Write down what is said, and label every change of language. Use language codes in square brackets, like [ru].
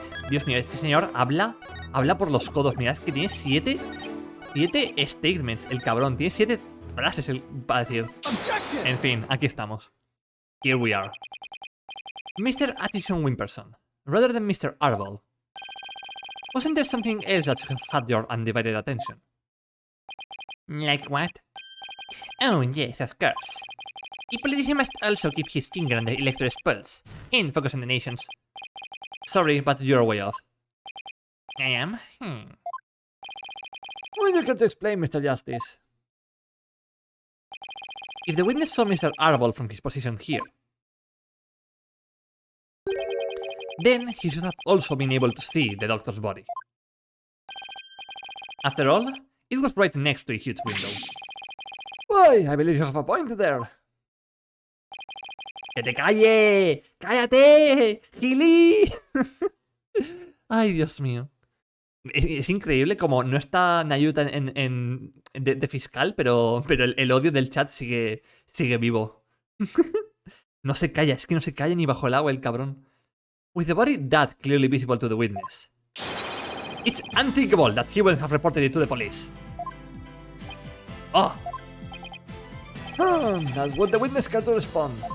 [es] Dios mío, este señor habla por los codos. Mirad que tiene 7 statements, el cabrón. Tiene 7 frases para decir. [en] Objection! [es] En fin, aquí estamos. [en] Here we are. Mr. Addison Wimperson, rather than Mr. Arbol. Wasn't there something else that had your undivided attention? Like what? Oh, yes, of course. A politician must also keep his finger on the electorate's pulse and focus on the nation's. Sorry, but you're way off. I am? Would you care to explain, Mr. Justice? If the witness saw Mr. Arbol from his position here, then he should have also been able to see the doctor's body. After all, it was right next to a huge window. Why, I believe you have a point there. [es] ¡Que te calle! ¡Cállate! ¡Gilí! Ay, Dios mío. Es increíble como no está Nayuta de fiscal, pero el odio del chat sigue vivo. No se calla, es que no se calla ni bajo el agua el cabrón. [en] With the body that clearly visible to the witness. It's unthinkable that he wouldn't have reported it to the police. Oh, That's what the witness care to respond.